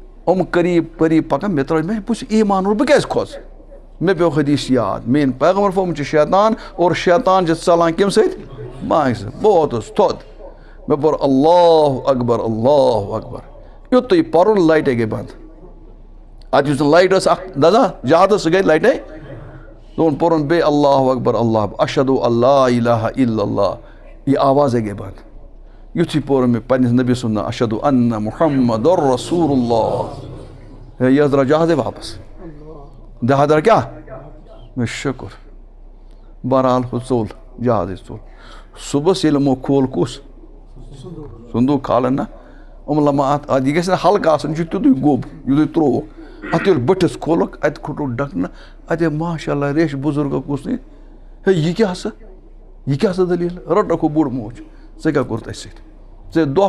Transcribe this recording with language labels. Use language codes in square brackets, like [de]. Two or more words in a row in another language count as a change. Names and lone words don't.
[ks] قریب قریب پکان مے ترٛٲے مےٚ بہٕ ایمان اور بہٕ کیٛازِ کھوژٕ مےٚ پیوٚو حدیث یاد میٛٲنۍ پیغمبر فرموت چھُ شیطان اور شیطان چھِ ژلان کَمہِ سۭتۍ بانٛگہِ سۭتۍ بہٕ ووتُس تھوٚد مےٚ پوٚر [ar] اللہ اکبر اللہ اکبر [ks] یُتُے پرُن لایٹے گٔے بنٛد اتھ یُس لایٹ ٲس اکھ دزان جہازس سُہ گٔے لایٹے دوٚپُن پوٚرُن بیٚیہِ [ar] اللہ اکبر اللہ اشہدُ اللہ الہ الا اللہ [ks] یہِ آوازے گٔے بنٛد یُتھُے پوٚر مےٚ پننِس نبی سُنٛد ناو [ar] اشہدُ ان محمد رسول اللہ [ks] ہے یہِ حظ درٛاو جہازے واپس جہاز درٛاو کیٛاہ مےٚ شُکر بہرحال ہُہ ژوٚل جہازٕے ژوٚل صُبحس ییٚلہِ یِمو کھول کُس صندوٗق کھالن نا یِم لما اتھ یہِ گژھِ نہٕ ہلکہٕ آسُن یہِ چھُ تیُتُے گوٚب یُتُے ترٛووُکھ اتھ ییٚلہِ بٔٹھِس کھولُکھ اتہِ کھوٚٹُکھ ڈھکنہٕ اتہِ [ar] ماشاء اللہ [ks] ریٚچھۍ بُزرگو کُس نہٕ ہے یہِ کیٛاہ سا دٔلیٖل رٔٹکھ ہُہ بوٚڑ موج ژےٚ کیٛاہ کوٚرُتھ اَسہِ سۭتۍ ژےٚ دۄہ